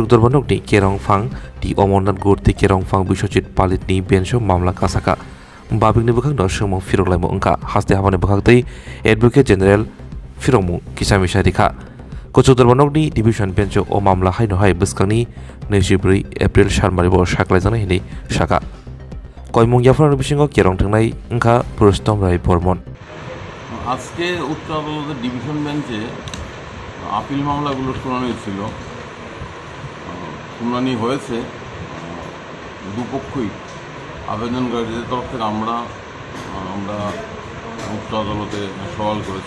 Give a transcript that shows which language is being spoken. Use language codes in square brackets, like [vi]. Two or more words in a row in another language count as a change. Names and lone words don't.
[brx] दरबानकनि केरंफां ति अमरनाथ गुरति केरंफां बिश्वजित पालितनि बेन्चआव मामला कासाका बाबिकनि बखांनो सोमो फिरगलायमो अंका हास्ते हाबानि बखागतै [en] advocate general [brx] फिरंमु किसामिसा रिखा कुचुक दरबानकनि डिभिजन बेन्चआव अ मामला हायनहय बस्कांनि 24 एप्रिल सानबारिबो साख्लायजानाय हिनि साका कयमुं याफानानि बिसिङाव केरं थांनाय अंका पुरस्टम राय बर्मन [bn] আজকে উচ্চ আদালতের ডিভিশন বেঞ্চে আপিল মামলাগুলো শুনানি ছিল। শুনানি হয়েছে, দুপক্ষই আবেদনকারীদের তরফ থেকে আমরা উচ্চ আদালতে সওয়াল করেছি।